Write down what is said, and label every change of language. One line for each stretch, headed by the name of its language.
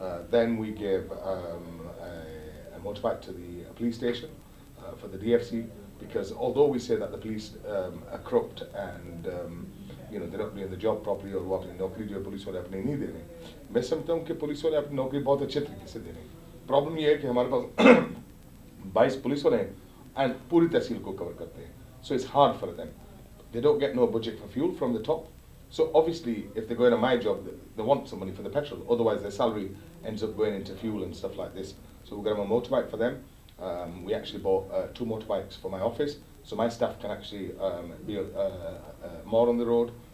English: Then we gave a motorbike to the police station for the DFC, because although we say that the police are corrupt and they're not doing the job properly,
Hindi: और वो अपनी नौकरी जो है police वाले अपने नहीं दे रहे, मैं समझता हूँ कि पुलिस वाले अपनी नौकरी बहुत अच्छे तरीके से दे रहे हैं. प्रॉब्लम ये है कि हमारे पास 22 पुलिस वाले हैं and पूरी तहसील को कवर करते हैं.
English: So it's hard for them. They don't get no budget for fuel from the top. So obviously, if they're going to my job, they want some money for the petrol. Otherwise, their salary ends up going into fuel and stuff like this. So we're going to have a motorbike for them. We actually bought 2 motorbikes for my office, so my staff can actually be more on the road.